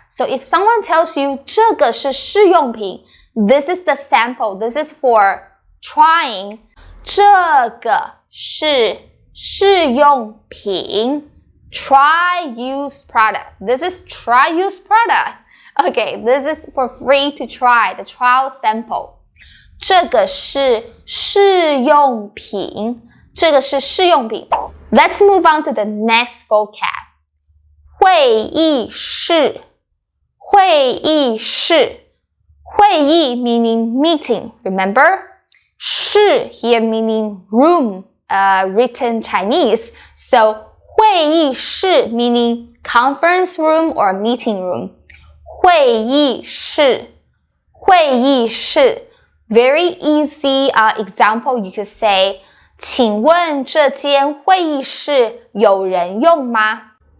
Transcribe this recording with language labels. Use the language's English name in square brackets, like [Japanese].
[English] So if someone tells you [Chinese] 这个是试用品, [English] this is the sample. This is for trying. [Chinese] 这个是试用品 [English] try use product. This is try use product. Okay, this is for free to try, the trial sample. [Chinese] 这个是试用品，这个是试用品。 [English] Let's move on to the next vocab. 会议室，会议室，会议 meaning meeting, remember? 室 here meaning room, written Chinese. So 会议室 meaning conference room or meeting room. [Chinese] 会议室，会议室。 [English] Very easy example, you could say, [Chinese] 请问这间会议室有人用吗？